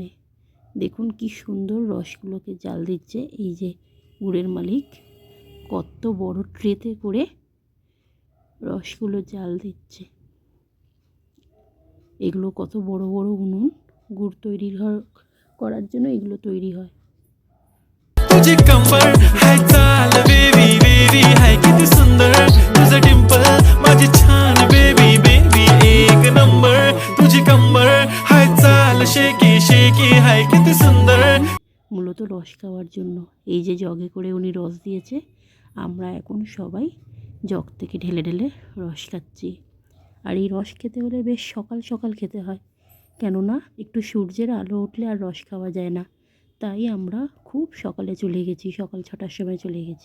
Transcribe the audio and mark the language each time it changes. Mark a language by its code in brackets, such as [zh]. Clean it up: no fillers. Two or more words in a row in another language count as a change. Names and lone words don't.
[bn] দেখুন কি সুন্দর রসগুলোকে জাল দিচ্ছে এই যে গুড়ের মালিক, কত বড় ট্রেতে করে রসগুলো জাল দিচ্ছে। এগুলো কত বড় বড় উনুন, গুড় তৈরি করার জন্য এগুলো তৈরি হয়। [mr] तुझे कंबर है चाल बेबी बेबी है किती सुंदर तुझं डिंपल माझी छान बेबी बेबी एक नंबर तुझी कंबर है चाल शेकी शेकी है किती सुंदर। [bn] মূলত রস খাওয়ার জন্য এই যে জগে করে উনি রস দিয়েছে, আমরা এখন সবাই জগ থেকে ঢেলে ঢেলে রস খাচ্ছি। আর এই রস খেতে হলে বেশ সকাল সকাল খেতে হয়, কেননা একটু সূর্যের আলো উঠলে আর রস খাওয়া যায় না। তাই আমরা খুব সকালে চলে গেছি, সকাল 6টার সময় চলে গেছি।